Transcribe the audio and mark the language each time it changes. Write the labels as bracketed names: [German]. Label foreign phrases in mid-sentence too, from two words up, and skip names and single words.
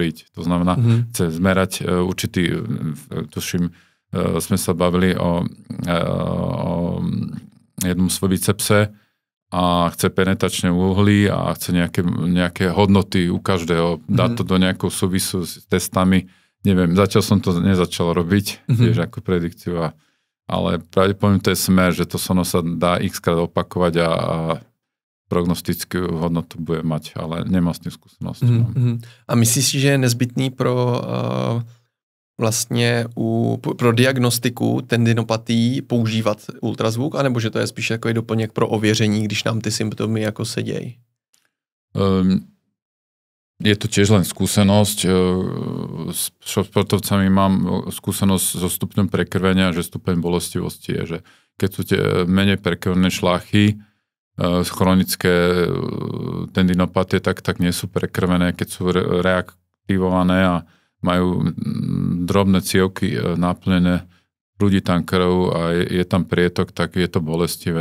[Slovak] To znamená, chce zmerať určitý, tuším, sme sa bavili o jednom svoj bicepse a chce penetračné uhly a chce nejaké hodnoty u každého, dať to do nejakou súvisu s testami. Neviem, zatiaľ som to nezačal robiť, tiež ako predikciu, ale pravdepodobne to je smer, že to sono sa dá x-krát opakovať a prognostickú hodnotu bude mať, ale nemám s tým skúsenosť. [Czech] A myslíš si, že je nezbytný pro pro diagnostiku tendinopatií používat ultrazvuk, anebo že to je spíš jako doplněk pro ověření, když nám ty symptomy jako sedějí? [Slovak] Je to tiež len skúsenosť. S športovcami mám skúsenosť so stupňom prekrvenia, že stupeň bolestivosti je, že keď sú tie menej prekrvené šlachy, chronické tendinopatie, tak nie sú prekrvené. Keď sú reaktivované a majú drobné cievky naplnené, prúdi tam krv a je tam prietok, tak je to bolestivé.